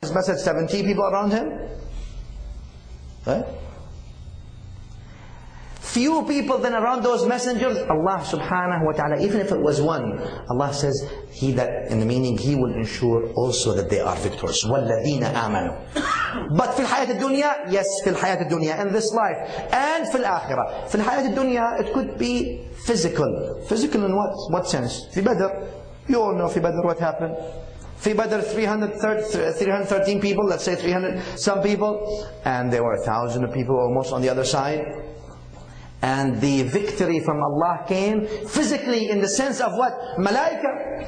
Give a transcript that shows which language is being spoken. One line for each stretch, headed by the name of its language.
English: his message, 70 people around him? Right? Few people then around those messengers. Allah subhanahu wa ta'ala, even if it was one, Allah says, He that, in the meaning, He will ensure also that they are victors.
Arabic: وَالَّذِينَ آمَنُوا. But في الحياة الدنيا, yes, في الحياة الدنيا,
English: in this life, and
Arabic: في الآخرة. في الحياة الدنيا,
English: it could be physical. Physical in what sense?
Arabic: في بدر.
English: You all know
Arabic: في بدر
English: what happened. في بدر 313 people, let's say 300 some people, and there were 1,000 people almost on the other side. And the victory from Allah came physically in the sense of what? Malaika.